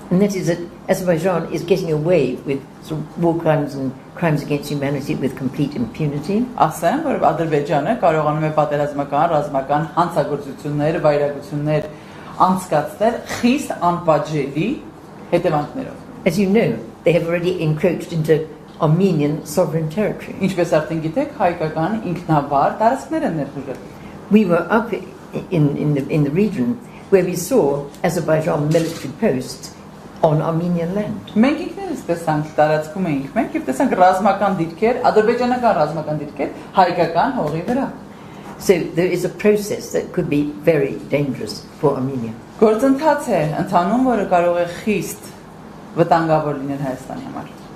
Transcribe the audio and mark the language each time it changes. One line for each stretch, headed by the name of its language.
English: And that is that Azerbaijan is getting away with sort of war crimes and crimes against humanity with complete impunity.
Armenian: ասեմ, որ Ադրբեջանը կարողանում է պատերազմական, ռազմական հանցագործություններ, վայրագություններ անցկացնել խիստ անպատժելի հետևանքներով։
English: As you know, they have already encroached into Armenian sovereign territory.
Armenian: Ինչպես արդեն գիտեք, հայկական ինքնավար տարածքներ են ներխուժել։
English: We were up in the region where we saw Azerbaijan military posts on Armenian land.
Armenian: Մենք ինքներս տեսանք տարածքում էինք մենք եւ տեսանք ռազմական դիրքեր, ադրբեջանական ռազմական դիրքեր հայկական հողի վրա։
English: So there is a process that could be very dangerous for Armenia.
Armenian: Գործընթաց է ընթանում, որը կարող է խիստ վտանգավոր լինել Հայաստանի համար։